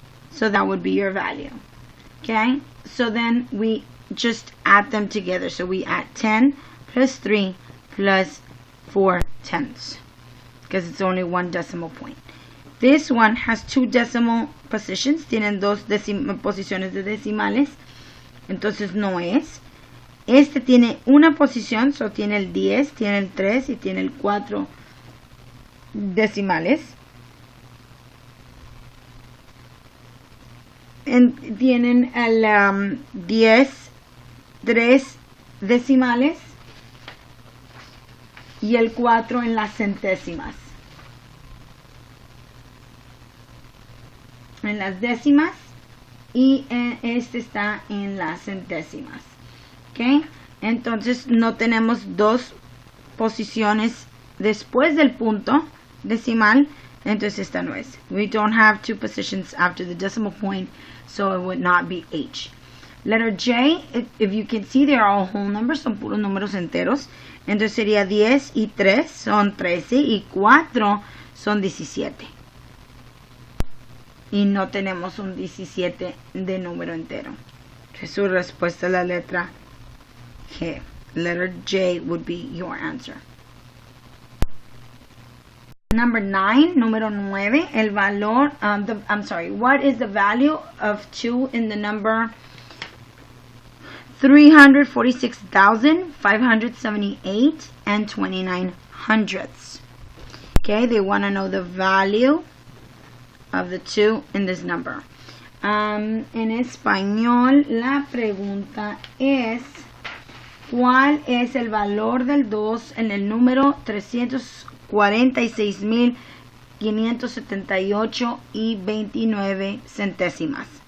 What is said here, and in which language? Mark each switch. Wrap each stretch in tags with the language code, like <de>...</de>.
<en>So that would be your value. Okay, so then we just add them together. So we add 10 plus 3 plus 4/10, because it's only one decimal point. This one has 2 decimal positions.</en> <es>Tienen 2 posiciones de decimales. Entonces no es. Este tiene una posición, so tiene el 10, tiene el 3 y tiene el 4 decimales. Tienen el 10, 3 decimales y el 4 en las centésimas. En las décimas, y este está en las centésimas. ¿Ok? Entonces no tenemos 2 posiciones después del punto decimal. Entonces esta no es.</es> <en>We don't have 2 positions after the decimal point, so it would not be H. Letter J, if you can see, they are all whole numbers,</en> <es>son puros números enteros. Entonces sería 10 y 3 son 13 y 4 son 17. Y no tenemos un 17 de número entero. Entonces su respuesta es la letra G.</es> <en>Letter J would be your answer. Number 9,</en> <es>número 9, el valor,</es> <en>what is the value of 2 in the number 346,578 and 29 hundredths? Okay, they want to know the value of the 2 in this number.</en> <es>En español, la pregunta es, ¿cuál es el valor del 2 en el número 346,578 y 29 centésimas?</es>